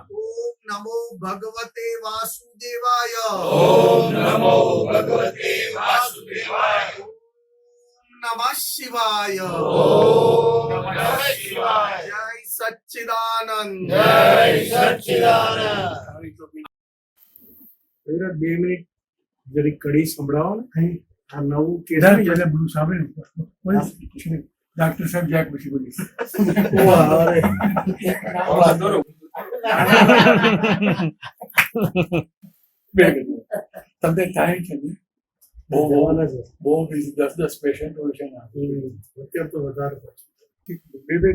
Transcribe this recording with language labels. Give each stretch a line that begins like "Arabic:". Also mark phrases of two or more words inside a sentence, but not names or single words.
Sanskrit: ओम नमो भगवते वासुदेवाय ओम नमो भगवते वासुदेवाय ओम नमः शिवाय ओम नमः शिवाय जय सच्चिदानंद जय सच्चिदानंद
Gujarati: જરા 2 મિનિટ જરી કડી સંભળાવો ને આ નવું કેસ જરા બધું સાંભળે ડોક્ટર સાહેબ જાય પછી બોલી તમને ટાઈમ છે ને બહુ બહુ 10 પેશન્ટ હોય છે ને અત્યારે તો વધારે બે